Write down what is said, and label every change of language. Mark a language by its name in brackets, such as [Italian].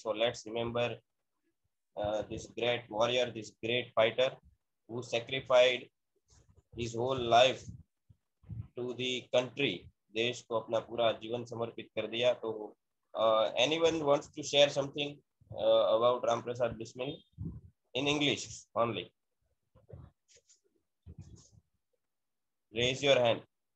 [English] So let's remember this great warrior, this great fighter who sacrificed his whole life to the country. [Hindi] देश को अपना पूरा जीवन समर्पित कर दिया. [English] तो anyone wants to share something about Ram Prasad Bismil in English only? Raise your hand.